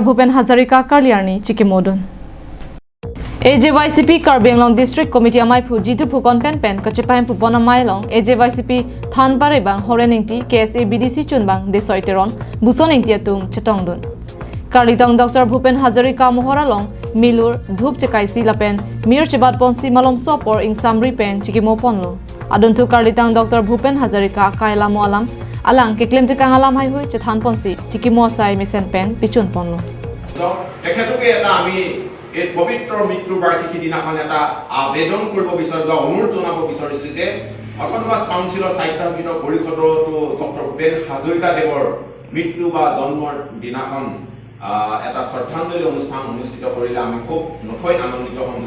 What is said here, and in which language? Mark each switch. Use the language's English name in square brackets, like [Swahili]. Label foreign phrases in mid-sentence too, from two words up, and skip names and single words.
[Karbi] Bhupen Hazarika Karliarni Chikimodun AJYCP Karbenglong District Committee Amai Phu Jitu Phukon Pen Kachepaim Phupona Mailong AJYCP Than Barebang Horeningti KSA BDC Chunbang Desoiteron Buson Ingtiatum Chetongdun Karlitong Dr. Bhupen Hazarika Mohoralong Milur Dhup Chekaisi Lapen Mir Chebat Ponsi Malom Sopor ing Samri Pen Chikimo Ponlo Aduntu Karlitang Dr. Bhupen Hazarika Kaila Moalam Alang Kiklem Tikang Alam Hai Hui Chethan Ponsi Chikimo Sai Misen Pen Pichun Ponlo [Assamese] তেখেতকে এটা আমি এই পবিত্র মৃত্যু বাৰ্ষিকী দিনাখন এটা আবেদন কৰিব বিচাৰিছো অনুৰোধ জনাব বিচাৰিছো যে [English] autonomous council [Assamese] সাহিত্য পৰিষদটো ডক্টৰ ভূপেন হাজৰিকা দেৱৰ মৃত্যু বা জন্মৰ দিনাখন এটা শ্ৰদ্ধাঞ্জলি অনুষ্ঠান অনুষ্ঠিত কৰিলে আমি খুব নথৈ আনন্দিত হম যুৱ